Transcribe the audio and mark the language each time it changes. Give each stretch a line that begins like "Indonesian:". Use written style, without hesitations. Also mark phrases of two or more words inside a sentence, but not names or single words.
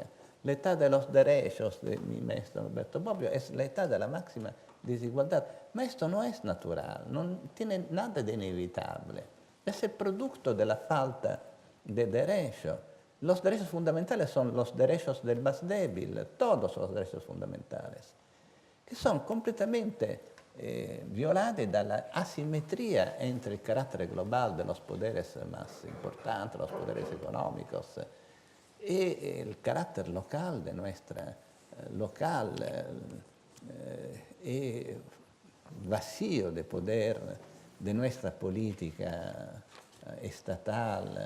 Spanish: La età de los derechos de mi maestro Norberto Bobbio es la età de la máxima desigualdad. Ma esto no es natural, no tiene nada de inevitable. Es el producto de la falta de derechos. Los derechos fundamentales son los derechos del más débil, todos los derechos fundamentales, que son completamente
Italian: violati dalla
Spanish: asimetría entre el carácter global de los poderes más importantes, los poderes económicos, y el carácter local de nuestra local y vacío de poder de nuestra política estatal.